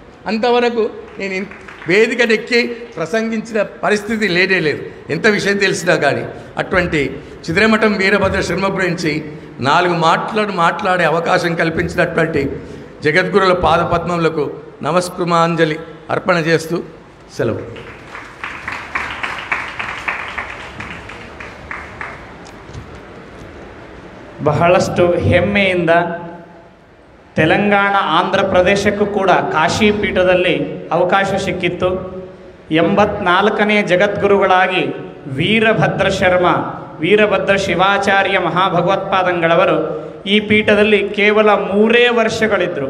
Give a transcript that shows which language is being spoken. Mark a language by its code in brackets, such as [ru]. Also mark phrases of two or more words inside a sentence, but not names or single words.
[te] అంతవరకు నేను వేదిక నెక్కి ప్రసంగించిన పరిస్థితి లేదే లేదు, ఎంత విషయం తెలిసినా కానీ. అటువంటి చిద్రేమఠం వీరభద్ర శర్మ గురించి 4 మాట్లాడే అవకాశం కల్పించినటువంటి జగద్గురుల పాదపద్మములకు నమస్కృమాంజలి అర్పణ చేస్తూ సెలవు. [kn] ಬಹಳಷ್ಟು ಹೆಮ್ಮೆಯಿಂದ ತೆಲಂಗಾಣ ಆಂಧ್ರ ಪ್ರದೇಶಕ್ಕೂ ಕೂಡ ಕಾಶಿ ಪೀಠದಲ್ಲಿ ಅವಕಾಶ ಸಿಕ್ಕಿತ್ತು. 84ನೇ ಜಗದ್ಗುರುಗಳಾಗಿ ವೀರಭದ್ರ ಶಿವಾಚಾರ್ಯ ಮಹಾಭಗವತ್ಪಾದಂಗಳವರು ಈ ಪೀಠದಲ್ಲಿ ಕೇವಲ 3 ವರ್ಷಗಳಿದ್ದರು.